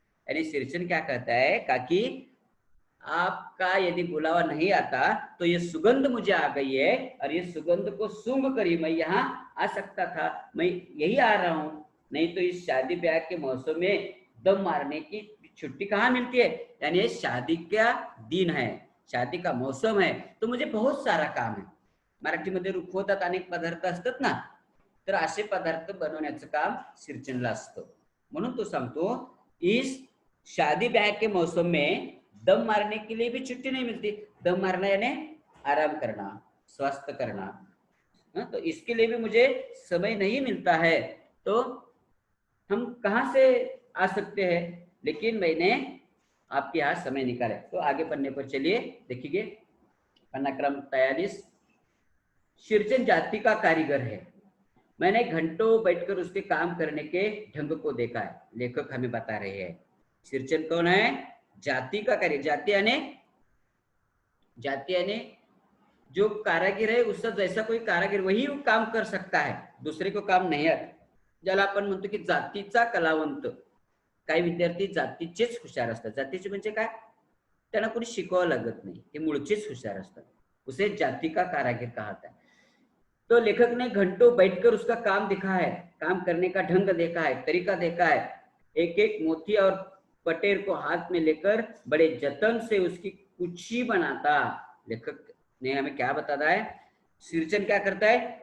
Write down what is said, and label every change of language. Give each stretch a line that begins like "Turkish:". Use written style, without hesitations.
Hindi: यानी सिरचन क्या कहता है, काकी आपका यदि बुलावा नहीं आता तो ये सुगंध मुझे आ गई है और ये सुगंध को सूंघ कर ही मैं यहाँ आ सकता था, मैं यही आ रहा हूँ, नहीं तो इस शादी ब्याह के मौसम में दम मारने की छुट्टी कहाँ मिलती है। यानी शादी का दिन है, शादी का मौसम है, तो मुझे बहुत सारा काम है।
Marathi: मराठीमध्ये रुखवतात अनेक पदार्थ असतात ना, तर असे पदार्थ बनवण्याचं काम सिरचनला असतं। म्हणून तो सांगतो,
Hindi: इस शादी ब्याह के मौसम में दम मारने के लिए भी छुट्टी नहीं मिलती। दम मारना यानी आराम करना, स्वास्थ्य करना, तो इसके लिए भी मुझे समय नहीं मिलता है। तो हम कहाँ से आ सकते हैं, लेकिन मैंने आपके यहाँ समय निकाले। तो आगे पढ़ने पर चलिए, देखिए पन्ना क्रम 43। सिरचन जाति का कारीगर है, मैंने घंटों बैठकर उसके काम करने के ढंग को देखा है। लेखक हमें बता रहे हैं सिरचन कौन है? जाति का कारीगर। जाति यानी जो कारागिर है उसका जैसा कोई कारागिर वही काम कर सकता है, दुसरे को काम
Marathi: नाही आहे। ज्याला आपण म्हणतो की जातीचा कलावंत। काही विद्यार्थी जातीचेच हुशार असतात। जातीचे म्हणजे काय? त्यांना कोणी शिकवावं लागत नाही, ते मूळचेच हुशार असतात,
Hindi: उसे जाति का कारागिर कहता है। तो लेखक ने घंटों बैठकर उसका काम देखा है, काम करने का ढंग देखा है, तरीका देखा है। एक एक मोती और पटेर को हाथ में लेकर बड़े जतन से उसकी कुची बनाता। लेखक ने हमें क्या बताता है? सिरचन क्या करता है?